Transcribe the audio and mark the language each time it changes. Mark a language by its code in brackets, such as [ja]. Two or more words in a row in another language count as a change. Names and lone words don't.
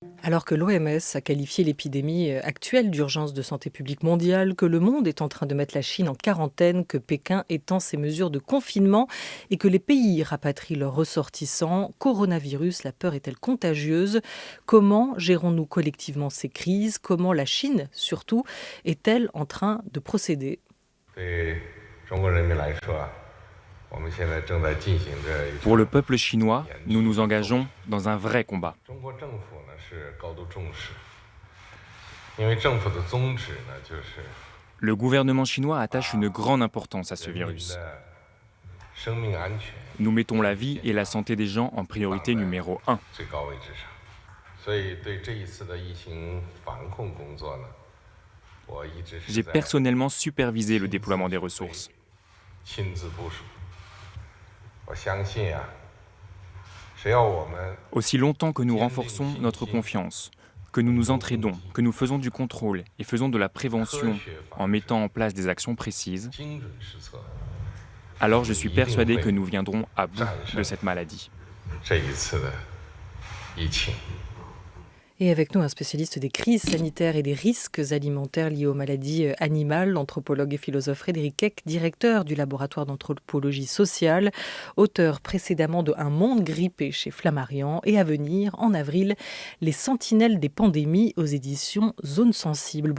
[fr] Alors que l'OMS a qualifié l'épidémie actuelle d'urgence de santé publique mondiale, que le monde est en train de mettre la Chine en quarantaine, que Pékin étend ses mesures de confinement et que les pays rapatrient leurs ressortissants, coronavirus, la peur est-elle contagieuse? Comment gérons-nous collectivement ces crises? Comment la Chine, surtout, est-elle en train de procéder? [zh] 对中国人民来说啊，我们现在正在进行着一 [fr] Pour [zh] 场 [fr] le peuple chinois, [zh] 严 [fr] nous [zh] 峻 [fr] nous [zh] 的斗争。 [fr] engageons dans un vrai combat. [zh] 中国政府呢是高度重视，因为政府的宗旨呢就是 [fr] Le gouvernement chinois attache une grande importance à ce [zh] 人民 [fr] virus. [zh] 的生命安全 [fr] Nous mettons la vie et la santé des gens en [zh] 放 [fr] priorité [zh] 在 [fr] numéro 1. [zh] 最高位置上，所以对这一次的疫情防控工作呢，我一直是 [fr] J'ai [zh] 在 [fr] personnellement supervisé le déploiement des ressources. [zh] 亲自部署。我相信啊，只要我们 [fr] Aussi longtemps que nous renforçons notre confiance, que nous nous entraidons, que nous faisons du contrôle et faisons de la prévention en mettant en place des actions précises, [zh] 精准施策， [fr] alors je suis persuadé que nous viendrons à bout de cette maladie. [zh] 这一次的疫情。 [fr] Et avec nous, un spécialiste des crises sanitaires et des risques alimentaires liés aux maladies animales, l'anthropologue et philosophe Frédéric Keck, directeur du laboratoire d'anthropologie sociale, auteur précédemment de Un monde grippé chez Flammarion et à venir, en avril, Les sentinelles des pandémies aux éditions Zone Sensible.